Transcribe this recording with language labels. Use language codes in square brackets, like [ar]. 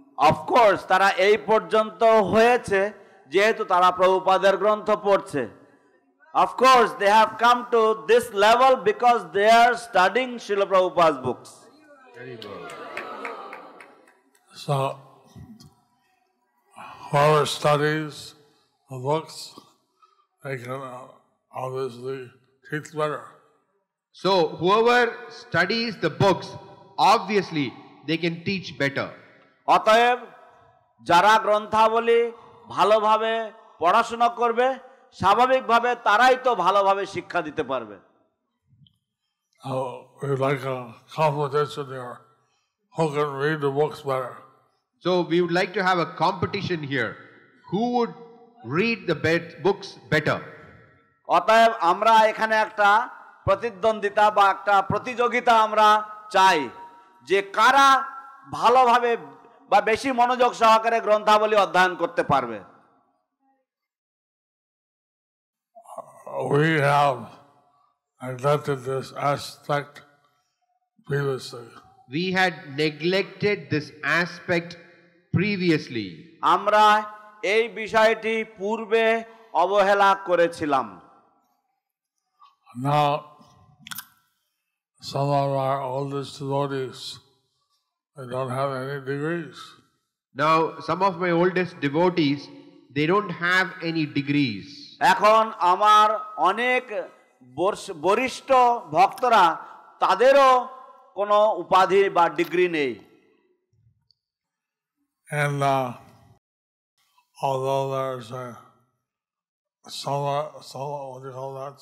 [bn] Of course তারা এই পর্যন্ত হয়েছে যেহেতু তারা প্রভুপাদের গ্রন্থ পড়ছে। [en] Of course they have come to this level because they are studying Srila Prabhupada's books. So whoever studies the books, they can obviously teach better. So whoever studies the books, obviously they can teach better. [bn] অতএব যারা গ্রন্থাবলী ভালোভাবে পড়াশোনা করবে স্বাভাবিকভাবে তারাই তো ভালোভাবে শিক্ষা দিতে পারবে। [en] We like a competition here. Who can read the books better? So we would like to have a competition here. Who would read the books better? [bn] অতএব আমরা এখানে একটা প্রতিদ্বন্দ্বিতা বা একটা প্রতিযোগিতা আমরা চাই যে কারা ভালোভাবে বা বেশি মনোযোগ সহকারে গ্রন্থাবলী অধ্যয়ন করতে পারবে। [en] We have neglected this aspect previously. We had neglected this aspect previously. [bn] আমরা এই বিষয়টি পূর্বে অবহেলা করেছিলাম। [en] Now, some of our oldest devotees, they don't have any degrees. Now, some of my oldest devotees, they don't have any degrees. [bn] এখন আমার অনেক বরিষ্ঠ ভক্তরা তাদেরও কোনো উপাধি বা ডিগ্রি নেই। [en] And although there's a solo, what do you call that?